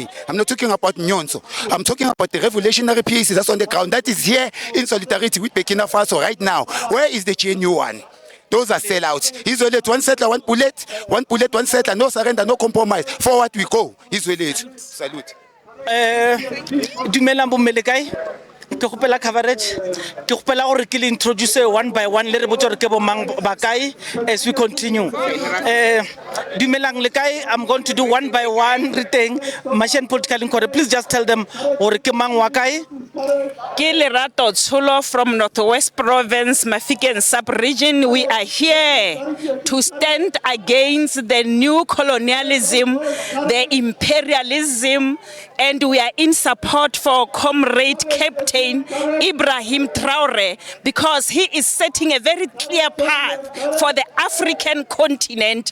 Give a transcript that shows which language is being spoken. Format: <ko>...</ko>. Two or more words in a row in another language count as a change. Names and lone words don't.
<en>I'm not talking about Nyonso. I'm talking about the revolutionary PAC that's on the ground, that is here in solidarity with Burkina Faso right now. Where is the GNU one? Those are sellouts. Isolate, one settler, one bullet, one settler, no surrender, no compromise. Forward we go. Isolate. Salute.</en> <tn>Dumelang bo Melekai. Ke gopela coverage. Ke gopela gore ke le introduce</tn> <en>one by one</en> <tn>le re botse gore ke bo mang ba kae</tn> <en>as we continue.</en> <tn>Dumelang le kae.</tn> <en>I'm going to do one by one thing. Mashiane Politicallyincorect. Please just tell them</en> <tn>gore ke mang wa kae.</tn> <en>Ke Lerato Tsholo from Northwest Province, Mafikeng sub-region. We are here to stand against the new colonialism, the imperialism, and we are in support for Comrade Captain Ibrahim Traore because he is setting a very clear path for the African continent.</en>